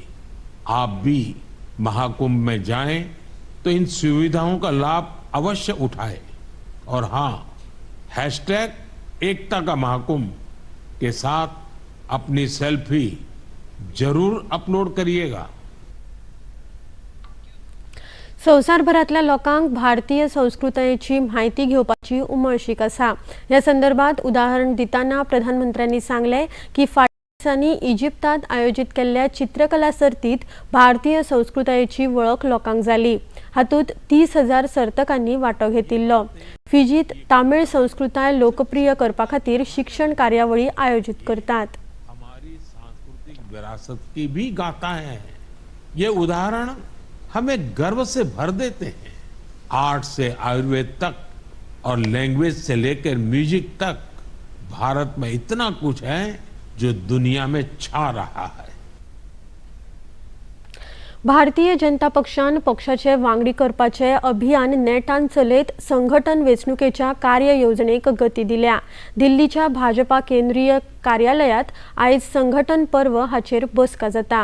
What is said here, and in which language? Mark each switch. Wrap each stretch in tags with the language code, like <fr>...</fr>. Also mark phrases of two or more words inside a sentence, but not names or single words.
<hi>आप भी महाकुंभ में जाएं तो इन सुविधाओं का लाभ अवश्य उठाएं. और हाँ, #एकता का महाकुंभ के साथ अपनी सेल्फी जरूर अपलोड करिएगा.</hi> <kok>संवसारभरातल्या लोकांक भारतीय संस्कृतायेची म्हायती घेवपाची उमळशीक आसा. ह्या संदर्भात उदाहरण दिताना प्रधानमंत्र्यांनी सांगले की फाटल्या दिसांनी इजिप्तात आयोजित केल्ल्या चित्रकला सर्तीत भारतीय संस्कृतायेची वळख लोकांक जाली. हातूंत 30,000 सर्तकांनी वांटो घेतिल्लो. फिजीत तामीळ संस्कृताय लोकप्रिय करपा खातीर शिक्षण कार्यावळी आयोजित करतात.</kok> <hi>हमारी सांस्कृतिक विरासत की भी गाथाएं हैं. ये उदाहरण हमें गर्व से भर देते हैं. आर्ट से आयुर्वेद तक और लैंग्वेज से लेकर म्यूजिक तक भारत में इतना कुछ है जो दुनिया में छा रहा है.</hi> <kok>भारतीय जनता पक्षान पक्षाचे वांगडी करपाचे अभियान नेटान चलयत संघटन वेंचणुकेच्या कार्य येवजणेक गती दिल्या. दिल्लीच्या भाजपा केंद्रीय कार्यालयात आयज संघटन पर्व हाचेर बसका जाता.</kok>